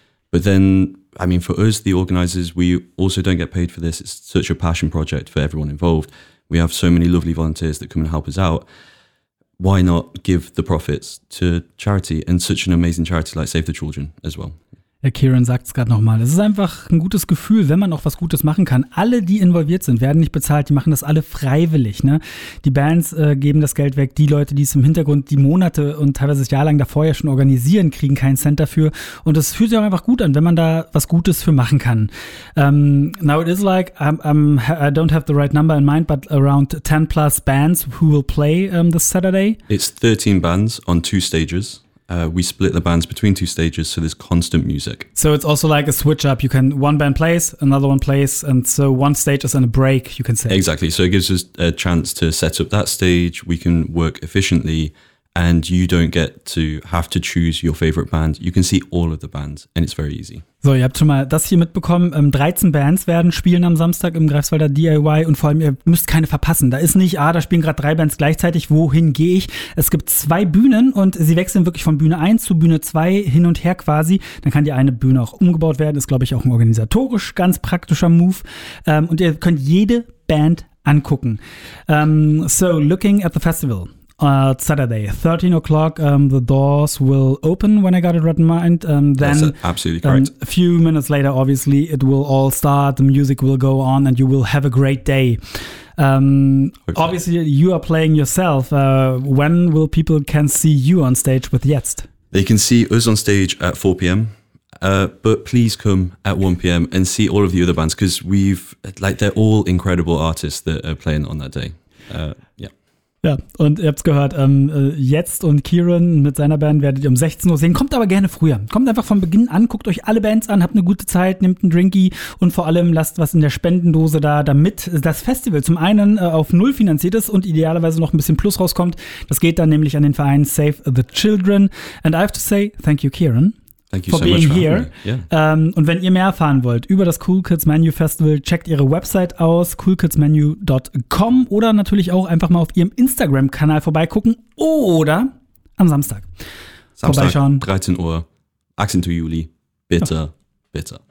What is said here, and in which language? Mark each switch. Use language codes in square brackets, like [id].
[en] But then, I mean, for us, the organizers, we also don't get paid for this. It's such a passion project for everyone involved. We have so many lovely volunteers that come and help us out. Why not give the profits to charity and such an amazing charity like Save the Children as well? [de] Kieran sagt es gerade nochmal. Es ist einfach ein gutes Gefühl, wenn man auch was Gutes machen kann. Alle, die involviert sind, werden nicht bezahlt. Die machen das alle freiwillig. Ne? Die Bands geben das Geld weg. Die Leute, die es im Hintergrund die Monate und teilweise das Jahr lang davor ja schon organisieren, kriegen keinen Cent dafür. Und es fühlt sich auch einfach gut an, wenn man da was Gutes für machen kann. [en] Now it is like, I don't have the right number in mind, but around 10 plus bands who will play this Saturday. It's 13 bands on 2 stages. We split the bands between 2 stages, so there's constant music. So it's also like a switch up. You can, one band plays, another one plays, and so one stage is on a break, you can say. Exactly. So it gives us a chance to set up that stage. We can work efficiently, and you don't get to have to choose your favorite band. You can see all of the bands, and it's very easy. [de] So, ihr habt schon mal das hier mitbekommen. 13 Bands werden spielen am Samstag im Greifswalder DIY und vor allem, ihr müsst keine verpassen. Da ist nicht, da spielen gerade 3 Bands gleichzeitig, wohin gehe ich? Es gibt 2 Bühnen und sie wechseln wirklich von Bühne 1 zu Bühne 2 hin und her quasi. Dann kann die eine Bühne auch umgebaut werden. Ist, glaube ich, auch ein organisatorisch ganz praktischer Move. Und ihr könnt jede Band angucken. [en] So, looking at the festival. Saturday, 13 o'clock, the doors will open when I got it right in mind. Then, that's absolutely correct. A few minutes later, obviously, it will all start, the music will go on, and you will have a great day. Hopefully. Obviously, you are playing yourself. When will people can see you on stage with Jetzt? They can see us on stage at 4 p.m., but please come at 1 p.m. and see all of the other bands, because we've, like, they're all incredible artists that are playing on that day. [de] Ja, und ihr habt's gehört, Jetzt und Kieran mit seiner Band werdet ihr um 16 Uhr sehen. Kommt aber gerne früher. Kommt einfach von Beginn an, guckt euch alle Bands an, habt eine gute Zeit, nehmt einen Drinky und vor allem lasst was in der Spendendose da, damit das Festival zum einen auf null finanziert ist und idealerweise noch ein bisschen Plus rauskommt. Das geht dann nämlich an den Verein Save the Children. [en] And I have to say, thank you, Kieran. Thank you for so being much for here. [de] Und wenn ihr mehr erfahren wollt über das Cool Kids Menu Festival, checkt ihre Website aus, coolkidsmenu.com, oder natürlich auch einfach mal auf ihrem Instagram-Kanal vorbeigucken oder am Samstag. Samstag, vorbeischauen. 13 Uhr, Axen to Juli, bitte, ja. Bitte.